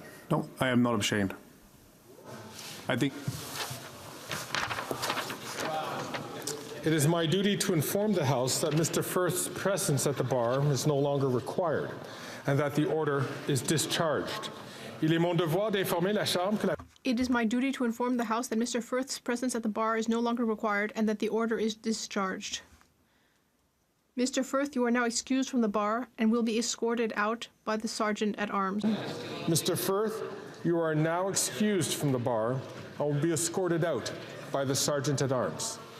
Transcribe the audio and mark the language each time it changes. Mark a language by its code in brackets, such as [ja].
[en] No, I am not ashamed. I think it is my duty to inform the House that Mr. Firth's presence at the bar is no longer required and that the order is discharged. [fr] Il est mon devoir d'informer la Chambre que la... [en] It is my duty to inform the House that Mr. Firth's presence at the bar is no longer required and that the order is discharged. Mr. Firth, you are now excused from the bar and will be escorted out by the Sergeant at Arms. Mr. Firth, you are now excused from the bar and will be escorted out by the Sergeant at Arms.